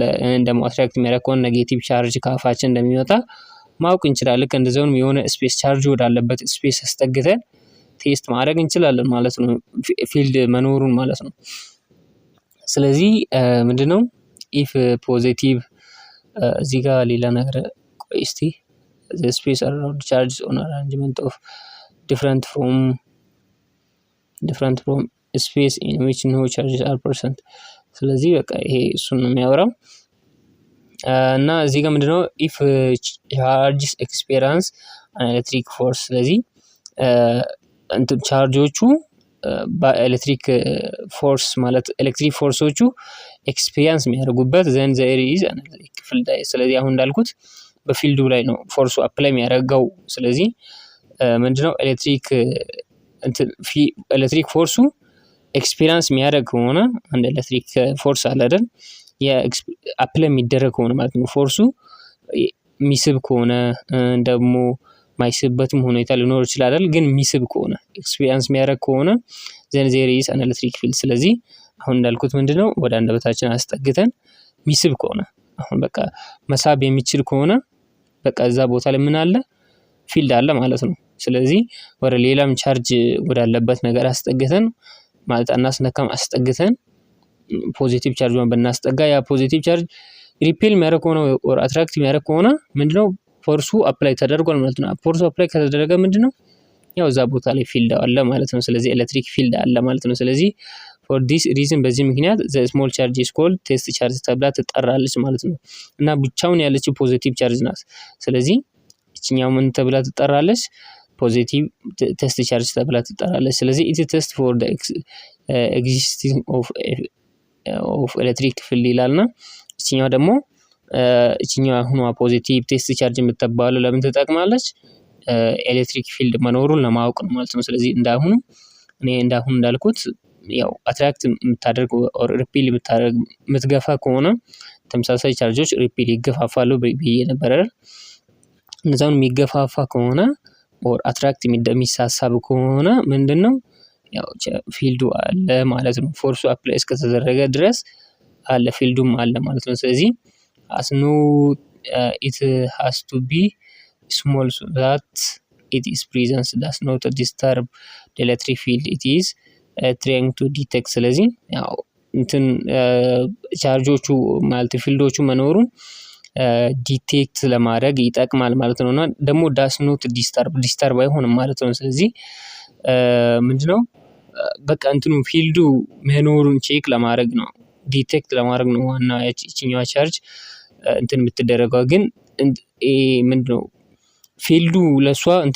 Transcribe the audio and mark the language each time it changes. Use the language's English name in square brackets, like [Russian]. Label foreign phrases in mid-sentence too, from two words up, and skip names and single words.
[Amharic] እንደሞ አትራክት የሚያደርግ ከሆነ [English] negative charge [Amharic] ከአፋችን እንደሚወጣ ማወቅ እንችላለን። ልክ እንደዚሁም የሆነ [English] space charge [Amharic] ወዳለበት ስፔስ አስጠግተን ቴስት ማድረግ እንችላለን ማለት ነው፣ ፊልድ መኖሩን ማለት ነው። ስለዚህ ምንድነው [English] if positive [Amharic] እዚህ ጋር ሌላ ነገር ቆይ እስቲ [English] the space around charges on arrangement of different from space in which no charges are present። [Amharic] ስለዚህ በቃ ይሄ እሱን ነው የሚያወራው። እና እዚህ ጋር ምንድነው [English] if charges experience an electric force። [Amharic] ስለዚህ እንትን ቻርጆቹ በኤሌክትሪክ ፎርስ ማለት [English] electric forces experience [Amharic] የሚያደርጉበት [English] then there is an electric field። [Amharic] ስለዚህ አሁን እንዳልኩት በፊልዱ ላይ ነው ፎርሱ አፕላይ የሚያደርገው። ስለዚህ ምንድነው [English] electric force experience [Amharic] የሚያደርግ ከሆነ አንድ [English] electric force [Amharic] አለ አይደል? አፕላይ የሚደረግ ከሆነ ማለት ነው። ፎርሱ የሚስብ ከሆነ ደግሞ ማይስብበትም ሁኔታ ሊኖር ይችላል አይደል? ግን የሚስብ ከሆነ ኤክስፒሪየንስ የሚያደርግ ከሆነ [English] then there is an electric field። [Amharic] ስለዚህ አሁን እንዳልኩት ምንድነው ወደ አንደበታችን አስጠግተን የሚስብ ከሆነ አሁን በቃ መሳብ የሚችል ከሆነ በቃ እዛ ቦታ ላይ ምን አለ? ፊልድ አለ ማለት ነው። ስለዚህ ወደ ሌላም ቻርጅ ወዳለበት ነገር አስጠግተን ማለት አናስነካም፣ አስጠግተን [English] positive charge [Amharic] ብናስጠጋ ያ ፖዚቲቭ [English] charge repel [Amharic] የሚያደርግ ከሆነ [English] or attract [Amharic] የሚያደርግ ከሆነ ምንድነው [English] force apply [Amharic] ተደርጓል ማለት ነው። [English] force apply [Amharic] ከተደረገ ምንድነው ያው እዛ ቦታ ላይ ፊልድ አለ ማለት ነው። ስለዚህ [English] electric field [Amharic] አለ ማለት ነው። ስለዚህ [English] for this reason [Amharic] በዚህ ምክንያት [English] the small charge is called test charge [Amharic] ተብላ ትጠራለች ማለት ነው። እና ብቻውን ያለችው [English] positive charge [Amharic] ናት። ስለዚህ እቺኛው ምን ተብላ ትጠራለች? [English] positive test charge [Amharic] ተብላ ትጠራለች። ስለዚህ [English] it is test for the existing of electric field [Amharic] ይላልና እቺኛው ደግሞ እቺኛው አሁን [English] positive test charge [Amharic] የምትባለው ለምን ትጠቅማለች? [English] electric field [Amharic] መኖሩን ለማወቅ ነው ማለት ነው። ስለዚህ እንዳሁኑ እንዳልኩት ያው አትራክት የምታደርግ [English] or repel [Amharic] የምትገፋ ከሆነ ተመሳሳይ ቻርጆች ሪፔል ይገፋፋሉ ብዬ ነበር አይደል? እነዛውን የሚገፋፋ ከሆነ [English] or attract [Amharic] የሚሳሳብ ከሆነ ምንድነው ያው ፊልዱ አለ ማለት ነው። [English] force apply [Amharic] እስከተደረገ ድረስ አለ፣ ፊልዱም አለ ማለት ነው። ስለዚህ [English] as no it has to be small so that its presence does not disturb the electric field it is trying to detect። [Amharic] ስለዚህ ያው እንትን ቻርጆቹ ማለት ፊልዶቹ መኖሩን ዲቴክት ለማድረግ ይጠቅማል ማለት ነውና ደግሞ [English] does not disturb [Amharic] አይሆንም ማለት ነው። ስለዚህ ምንድነው በቃ እንትኑ ፊልዱ መኖሩን ቼክ ለማድረግ ነው፣ ዲቴክት ለማድረግ ነው ዋና እቺኛዋ ቻርጅ እንትን የምትደረገው። ግን ምንድነው ፊልዱ ለሷ እንትን